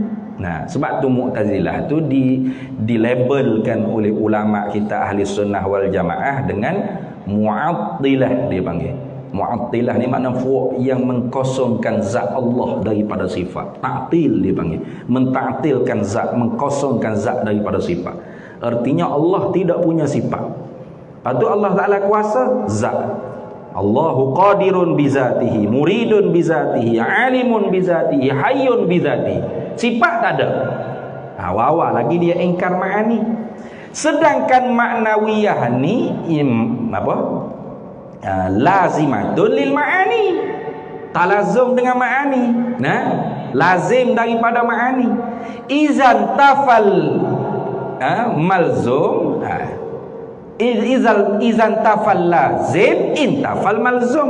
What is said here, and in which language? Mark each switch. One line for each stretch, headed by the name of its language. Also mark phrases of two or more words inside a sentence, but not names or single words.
Malay: Nah, sebab tu Mu'tazilah tu dilabelkan oleh ulama kita ahli sunnah wal jamaah dengan Mu'attilah, dia panggil. Mu'attilah ni makna fuq yang mengkosongkan zat Allah daripada sifat. Ta'til dia panggil. Mentaktilkan zat, mengkosongkan zat daripada sifat. Artinya Allah tidak punya sifat. Lepas tu Allah Ta'ala kuasa zat.
Arabic: الله قادر بذاته، مريد بذاته، عالم بذاته، حي بذاته.
Malay: Sifat tak ada. Awal-awal lagi dia ingkar ma'ani. Sedangkan ma'nawiyah ni
Arabic: لازمة للمعاني,
Malay: talazum dengan ma'ani. Nah, lazim daripada ma'ani.
Arabic: إذا انتفى الملزوم، إذا انتفى اللازم انتفى الملزوم.